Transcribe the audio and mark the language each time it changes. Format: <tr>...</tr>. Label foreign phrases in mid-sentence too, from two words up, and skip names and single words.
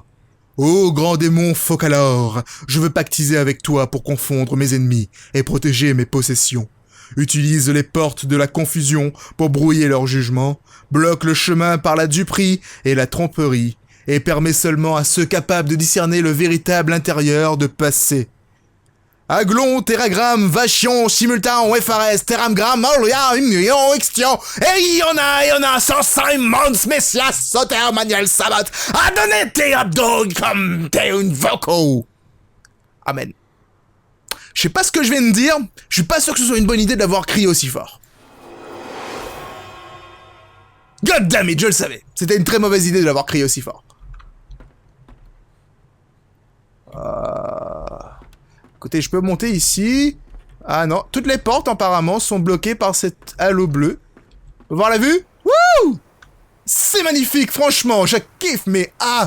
<fr>Ô grand démon Focalor, je veux pactiser avec toi pour confondre mes ennemis et protéger mes possessions. Utilise les portes de la confusion pour brouiller leur jugement, bloque le chemin par la duperie et la tromperie, et permet seulement à ceux capables de discerner le véritable intérieur de passer. Aglon, Terragram, Vachion, Simultan, FRS, Terramgram, Auria, Imnion, Extion, et Iona, Sansai, Mons, Messias, Soter, Manuel, Sabat, Adonete, Abdog, comme Teun, Voco. Amen. Je sais pas ce que je viens de dire, je suis pas sûr que ce soit une bonne idée d'avoir crié aussi fort.</fr> <en>God damn it,</en> <fr>je le savais. C'était une très mauvaise idée de l'avoir crié aussi fort. Écoutez, je peux monter ici. Ah non, toutes les portes apparemment sont bloquées par cet halo bleu. Vous voir la vue? Wouh! C'est magnifique, franchement, je kiffe, mais ah!</fr>